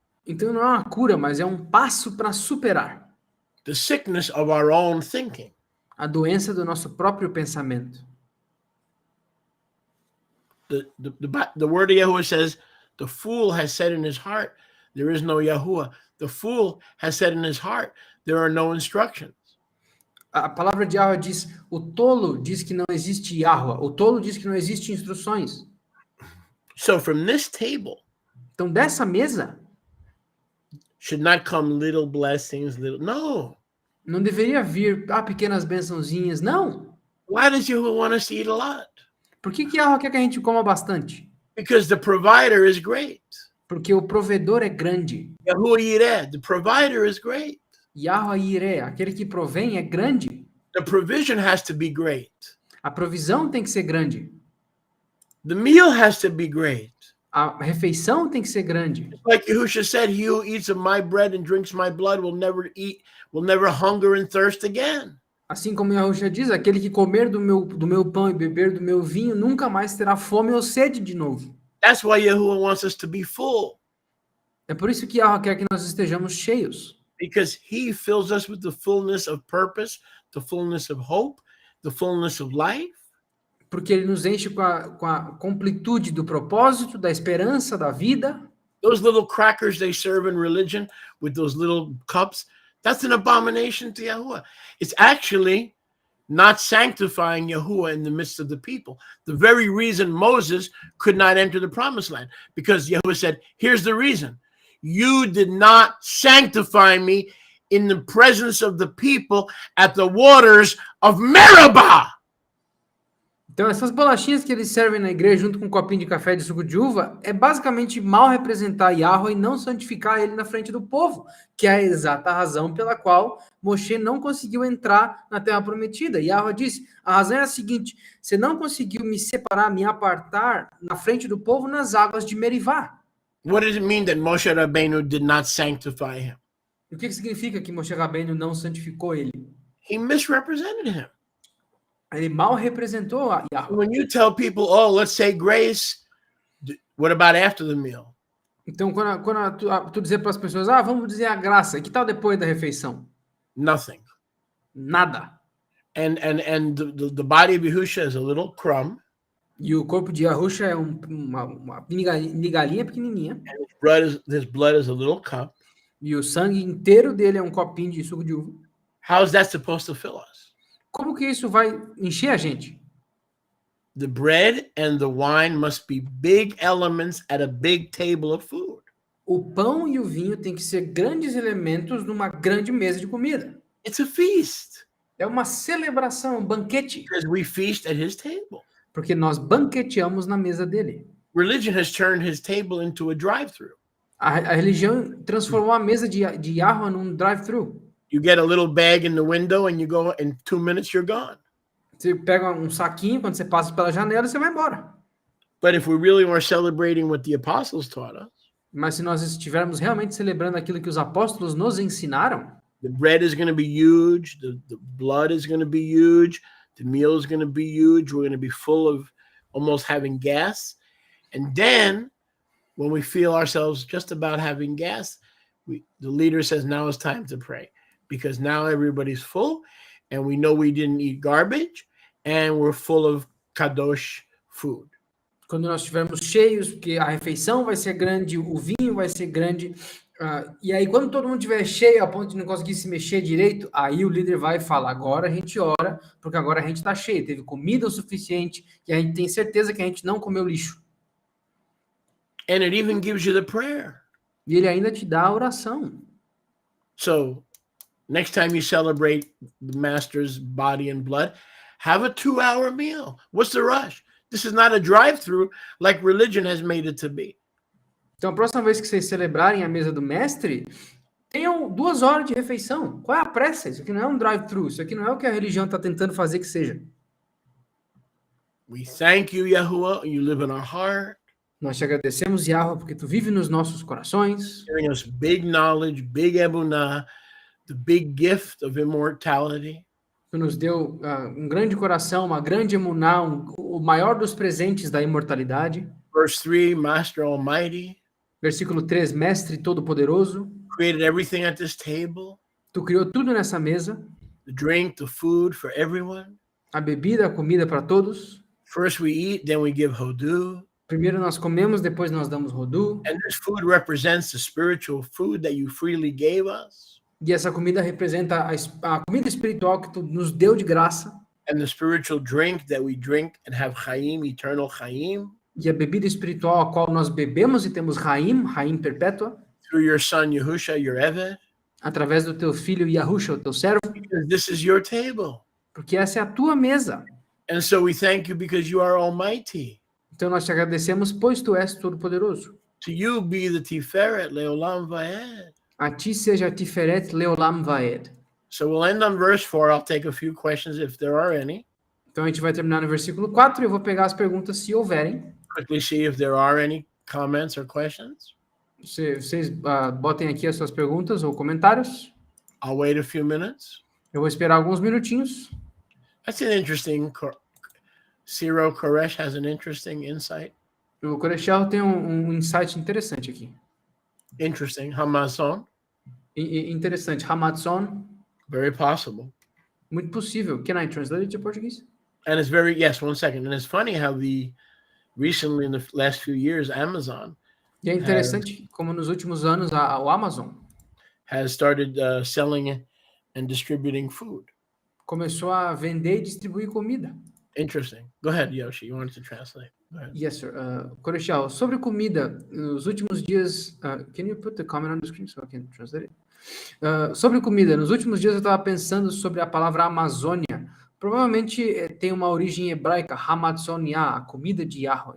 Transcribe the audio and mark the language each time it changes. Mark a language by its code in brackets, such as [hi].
[pt] Então não é uma cura, mas é um passo para superar [en] the sickness of our own thinking. [pt] A doença do nosso próprio pensamento. [en] The word of Yahuwah says, the fool has said in his heart, there is no Yahuwah. The fool has said in his heart, there are no instructions. [pt] A palavra de Yahweh diz, o tolo diz que não existe Yahweh. O tolo diz que não existe instruções. [en] So from this table, [pt] então dessa mesa, [en] should not come little blessings, no. [pt] Não deveria vir pequenas bençãozinhas, não. [en] Why does Yahuwah want us to eat a lot? [pt] Por que Yahweh quer que a gente coma bastante? [en] Because the provider is great. [pt] Porque o provedor é grande. [en] Yahuwah Yireh, the provider is great. [pt] Yahweh Yireh, aquele que provém é grande. [en] The provision has to be great. [pt] A provisão tem que ser grande. [en] The meal has to be great. [pt] A refeição tem que ser grande. [en] Like Yahusha said, he who eats of my bread and drinks my blood will never hunger and thirst again. [pt] Assim como Yahushua diz, aquele que comer do meu pão e beber do meu vinho nunca mais terá fome ou sede de novo. [en] That's why Yahuwah wants us to be full, [pt] É por isso que Yahweh quer que nós estejamos cheios. [en] because he fills us with the fullness of purpose, the fullness of hope, the fullness of life. [pt] Porque ele nos enche com a completude do propósito, da esperança, da vida. [en] Those little crackers they serve in religion with those little cups, that's an abomination to Yahuwah. It's actually not sanctifying Yahuwah in the midst of the people. The very reason Moses could not enter the promised land, because Yahuwah said, here's the reason. You did not sanctify me in the presence of the people at the waters of Meribah. [pt] Então, essas bolachinhas que eles servem na igreja junto com um copinho de café de suco de uva é basicamente mal representar Yahweh e não santificar ele na frente do povo, que é a exata razão pela qual Moshe não conseguiu entrar na terra prometida. Yahweh disse, a razão é a seguinte, você não conseguiu me separar, me apartar na frente do povo nas águas de Merivá. [en] What does it mean that Moshe Rabbeinu did not sanctify him? [pt] O que significa que Moshe Rabbeinu não santificou ele? [en] He misrepresented him. [pt] Ele mal representou a Yahweh. [en] When you tell people, oh, let's say grace, what about after the meal? [pt] Então, quando tu dizer para as pessoas, vamos dizer a graça, que tal depois da refeição? [en] Nothing. [pt] Nada. [en] And the body of Yahusha is a little crumb. [pt] E o corpo de Yahusha é uma migalhinha pequenininha. [en] His blood is a little cup. [pt] E o sangue inteiro dele é um copinho de suco de uva. [en] How is that supposed to fill us? [pt] Como que isso vai encher a gente? [en] The bread and the wine must be big elements at a big table of food. [pt] O pão e o vinho têm que ser grandes elementos numa grande mesa de comida. [en] It's a feast. [pt] É uma celebração, um banquete. [en] Because we feast at his table. [pt] Porque nós banqueteamos na mesa dele. [en] Religion has turned his table into a drive-thru. [pt] A religião transformou a mesa de Yahweh num drive-thru. [en] You get a little bag in the window and you go, in 2 minutes you're gone. [pt] Você pega um saquinho, quando você passa pela janela, você vai embora. [en] But if we really were celebrating what the apostles taught us, [pt] Mas se nós estivermos realmente celebrando aquilo que os apóstolos nos ensinaram, [en] the bread is going to be huge, the blood is going to be huge, the meal is going to be huge, we're going to be full of almost having gas. And then when we feel ourselves just about having gas, the leader says, now it's time to pray. Because now everybody's full and we know we didn't eat garbage and we're full of kadosh food. [pt] quando nós estivermos cheios, porque a refeição vai ser grande, o vinho vai ser grande, e aí quando todo mundo estiver cheio a ponto de não conseguir se mexer direito, aí o líder vai falar, agora a gente ora, porque agora a gente está cheio, teve comida o suficiente, e a gente tem certeza que a gente não comeu lixo. [en] And it even gives you the prayer. [pt] E ele ainda te dá a oração. [en] So next time you celebrate the master's body and blood, have a 2-hour meal. What's the rush? This is not a drive-through like religion has made it to be. [pt] Então, a próxima vez que vocês celebrarem a mesa do mestre, tenham 2 horas de refeição. Qual é a pressa? Isso aqui não é um drive-thru. Isso aqui não é o que a religião está tentando fazer que seja. [en] We thank you, Yahuwah. You live in our heart. [pt] Nós te agradecemos, Yahweh, porque tu vive nos nossos corações. [en] Giving us big knowledge, big emunah, the big gift of immortality. [pt] Tu nos deu um grande coração, uma grande emuná, o maior dos presentes da imortalidade. [en] Verse 3, Master Almighty. [pt] Versículo 3, Mestre Todo-Poderoso. [en] Created everything at this table. [pt] Tu criou tudo nessa mesa. [en] The drink, the food for everyone. [pt] A bebida, a comida para todos. [en] First we eat, then we give hodu. [pt] Primeiro nós comemos, depois nós damos rodu. [en] And this food represents the spiritual food that you freely gave us. [pt] E essa comida representa a comida espiritual que tu nos deu de graça. [en] And the spiritual drink that we drink and have chaim, eternal chaim. [pt] E a bebida espiritual a qual nós bebemos e temos Raim perpétua. [en] Through your son Yahusha, your Eved. [pt] Através do teu filho Yahusha, o teu servo. [en] Because this is your table. [pt] Porque essa é a tua mesa. [en] And so we thank you because you are almighty. [pt] Então nós te agradecemos, pois tu és todo-poderoso. [en] To you be the [he] Tiferet Leolam Vaed. [pt] A ti seja a [he] Tiferet Leolam Vaed. [en] So we'll end on verse 4. I'll take a few questions if there are any. [pt] Então a gente vai terminar no versículo 4 e eu vou pegar as perguntas se houverem. [en] Quickly see if there are any comments or questions. [pt] Vocês botem aqui as suas perguntas ou comentários. [en] I'll wait a few minutes. [pt] Eu vou esperar alguns minutinhos. [en] That's an interesting. Ciro Koresh has an interesting insight. [pt] O Corechal tem um insight interessante aqui. [en] Interesting. Hamazon. [pt] Interessante. Hamadson. [en] Very possible. [pt] Muito possível. [en] Can I translate it to Portuguese? And it's very, yes, one second. And it's funny how recently in the last few years, Amazon [pt] E é interessante como nos últimos anos o Amazon [en] has started selling and distributing food. [pt] Começou a vender e distribuir comida. [en] Interesting. Go ahead, Yoshi. You wanted to translate. Go ahead. Yes, sir. [pt] Corechal, sobre comida, nos últimos dias... [en] can you put the comment on the screen so I can translate it? [pt] Sobre comida, nos últimos dias eu estava pensando sobre a palavra Amazônia. Provavelmente tem uma origem hebraica, Hamadsonia, a comida de Yahweh.